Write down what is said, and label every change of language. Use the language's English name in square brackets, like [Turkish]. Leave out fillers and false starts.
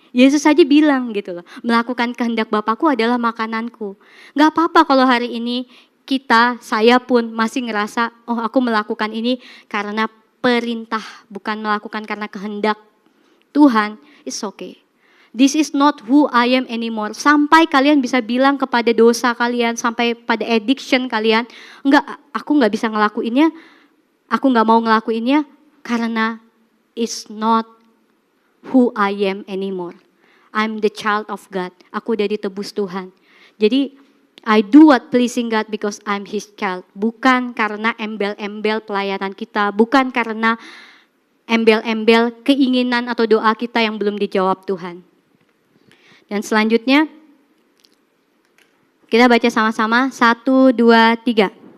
[Indonesian] Yesus saja bilang gitu loh, melakukan kehendak Bapakku adalah makananku. Gak apa-apa kalau hari ini saya pun masih ngerasa, oh aku melakukan ini karena perintah, bukan melakukan karena kehendak Tuhan. [English] It's okay. This is not who I am anymore. [Indonesian] Sampai kalian bisa bilang kepada dosa kalian, sampai pada addiction kalian, enggak, aku gak bisa ngelakuinnya, aku gak mau ngelakuinnya karena [English] it's not who I am anymore. I'm the child of God. [Indonesian] Aku udah ditebus Tuhan. Jadi [English] I do what pleasing God because I'm His child. [Indonesian] Bukan karena embel-embel pelayanan kita, bukan karena embel-embel keinginan atau doa kita yang belum dijawab Tuhan. Dan selanjutnya kita baca sama-sama 1, 2, 3.